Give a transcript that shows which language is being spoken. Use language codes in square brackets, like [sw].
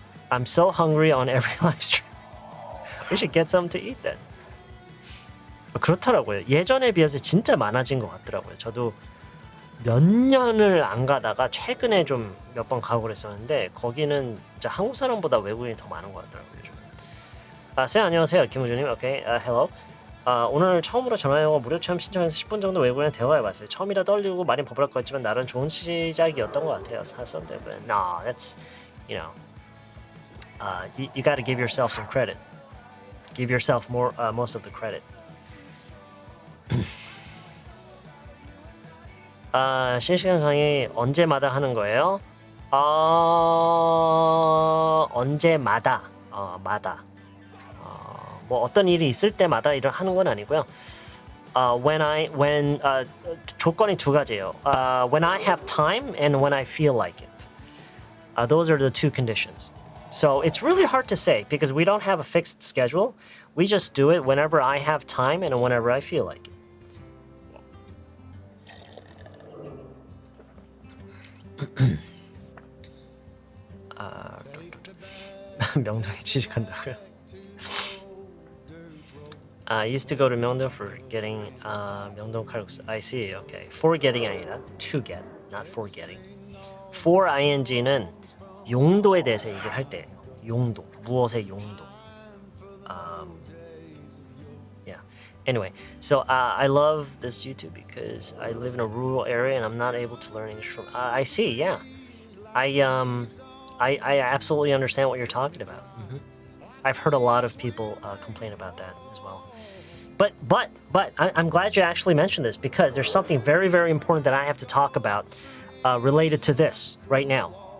[en] I'm so hungry on every live stream. We should get something to eat then. [ko] 그렇더라고요. 예전에 비해서 진짜 많아진 것 같더라고요. 저도 몇 년을 안 가다가 최근에 좀 몇 번 가고 그랬었는데 거기는 진짜 한국 사람보다 외국인이 더 많은 것 같더라고요. 요즘. 쌤 안녕하세요. 김우준님. 오케이. hello. 오늘 처음으로 전화영어 무료 체험 신청해서 10분 정도 외국인을 대화해봤어요. 처음이라 떨리고 많이 버벅거렸지만 나름 좋은 시작이었던 것 같아요. [en] but no, that's you know, you got to give yourself some credit. Give yourself more most of the credit. [ko] 실시간 강의 언제마다 하는 거예요? 언제마다 마다. 뭐 어떤 일이 있을 때마다 일을 하는 건 아니고요. when 조건이 두 가지예요. [en] When I have time and when I feel like it. Those are the two conditions. So it's really hard to say because we don't have a fixed schedule. We just do it whenever I have time and whenever I feel like it. [ko] 명동에 취직한다고요? [en] I used to go to Myeongdong for getting Myeongdong 칼국수. I see. Okay. For getting 아니라 to get, not for getting. [ko] For ing는 용도에 대해서 얘기를 할 때 용도, 무엇의 용도. [en] Yeah. Anyway, so I love this YouTube because I live in a rural area and I'm not able to learn English from. I see. Yeah. I absolutely understand what you're talking about. Mm-hmm. I've heard a lot of people complain about that as well. But I'm glad you actually mentioned this because there's something very, very important that I have to talk about related to this right now.